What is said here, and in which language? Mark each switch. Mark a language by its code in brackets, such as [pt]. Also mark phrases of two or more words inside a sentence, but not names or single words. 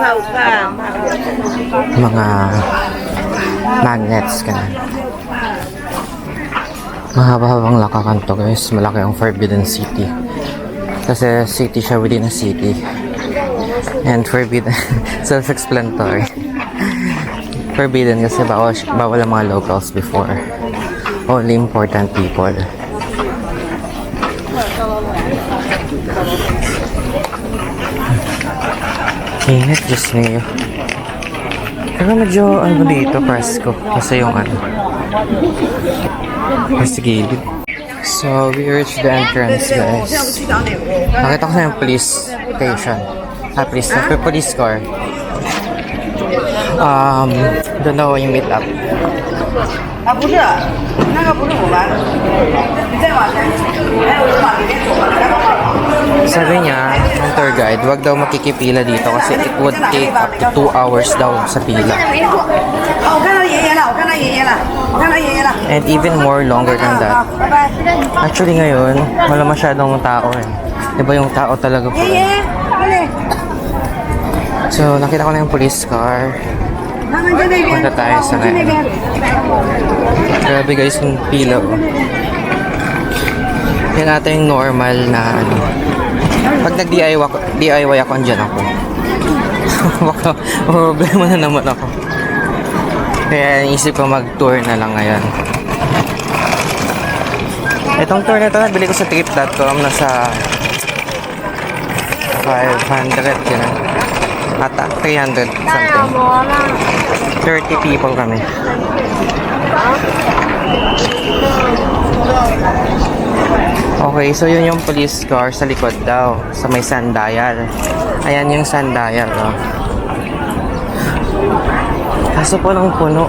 [tl] Mga magnets ka na. Mahaba-habang lakakan to guys. Malaki ang Forbidden City. Kasi city siya [en] within a city. [tl] And forbidden. Self-explanatory. Forbidden kasi bawal ang mga locals before. [en] Only important people. [tl] Init, Diyos niyo. Pero medyo ano dito, presko. Kasi yung ano. Kasi gilid. [en] So, we reached the entrance, guys. [tl] Nakita ko sa yung police station. [en] Police car. [tl] Doon daw yung meet up. [zh] 啊，不是，那个不是我们，你再往前，还有人往里面走吧，来吧。 [tl] Sabi niya, ng tour guide, wag daw makikipila dito kasi [en] it would take up to 2 hours [tl] daw sa pila. [zh] 哦，我看到爷爷了，我看到爷爷了，我看到爷爷了。 [en] And even more longer than [zh] 好， [en] that. [zh] 拜拜。 [tl] Actually ngayon, wala masyadong tao eh. Diba yung tao talaga po? [zh] 爷爷，快点， [tl] So, nakita ko na yung [en] police car. [zh] 他们在那边， [tl] Punta tayo sa [zh] 在那边。 [tl] Grabe guys, yung pila oh. Yan ata yung normal na ano. Pag nag-DIY ako, andyan ako. Baka problema na naman ako. Kaya isip ko mag-tour na lang ngayon. Itong tour na ito, nabili ko sa trip.com. Nasa 500 yun. Ata, 300 something. 30 people kami. Okay, so yun yung [en] police car [tl] sa likod daw, sa may sundial. Ayan yung sundial, oh. Kaso punong-puno.